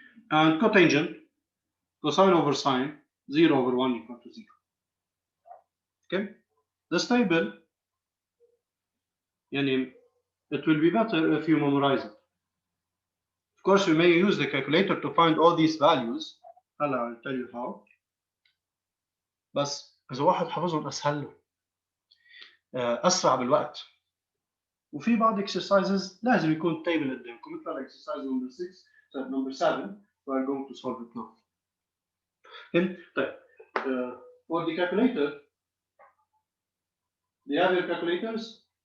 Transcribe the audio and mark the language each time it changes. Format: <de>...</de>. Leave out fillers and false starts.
<en>And cotangent, cosine over sine, 0 over 1 equal to 0. Okay? This table, it will be better if you memorize it. Of course, you may use the calculator to find all these values. I'll tell you how.</en> <ar>بس إذا واحد حافظهم أسهل له. أسرع بالوقت. وفي بعض</ar> <en>exercises</en> <ar>لازم يكون</ar> <en>table</en> <ar>قدامكم مثل</ar> <en>exercise number 6 number 7 we are going to solve it now. Okay. طيب for the calculator, do you have your calculators?</en>